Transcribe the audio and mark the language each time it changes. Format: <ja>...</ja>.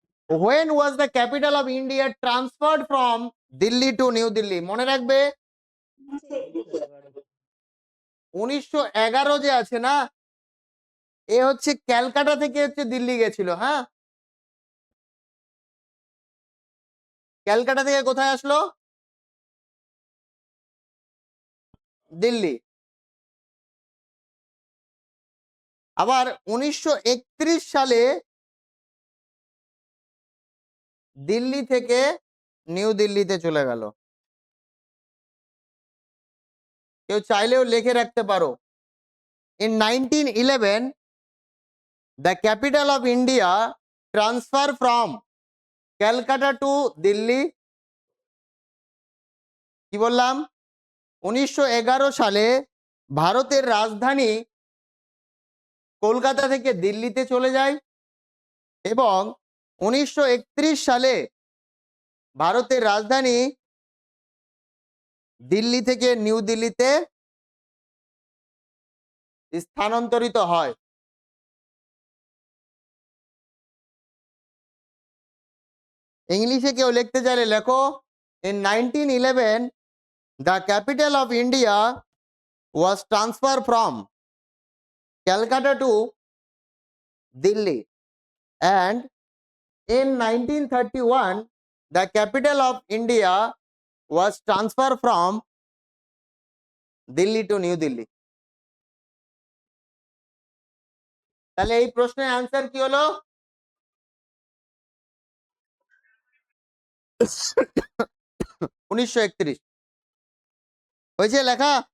<en>When was the capital of India transferred from Delhi to New Delhi?</en> <bn>মনে রাখবে 1911 যে আছে না, এ হচ্ছে ক্যালকাটা থেকে হচ্ছে দিল্লি গেছিল, হ্যাঁ? ক্যালকাটা থেকে কোথায় আসলো? দিল্লি। আবার 1931 সালে দিল্লি থেকে নিউ দিল্লিতে চলে গেল। কেউ চাইলেও লিখে রাখতে পারো।</bn> <en>In 1911 the capital of India transfer from Calcutta to Delhi</en> <bn>কি বললাম 1911 সালে ভারতের রাজধানী কলকাতা থেকে দিল্লিতে চলে যায় এবং 1931 সালে ভারতের রাজধানী দিল্লি থেকে নিউ দিল্লিতে স্থানান্তরিত হয়। ইংলিশে কেউ লিখতে চাইলে লেখো</bn> <en>in 1911 the capital of India was transferred from Calcutta to Delhi and in 1931 the capital of India was transferred from Delhi to New Delhi.</en> <bn>তাহলে এই প্রশ্নের অ্যান্সার কি হলো 1931 হয়েছে লেখা</bn>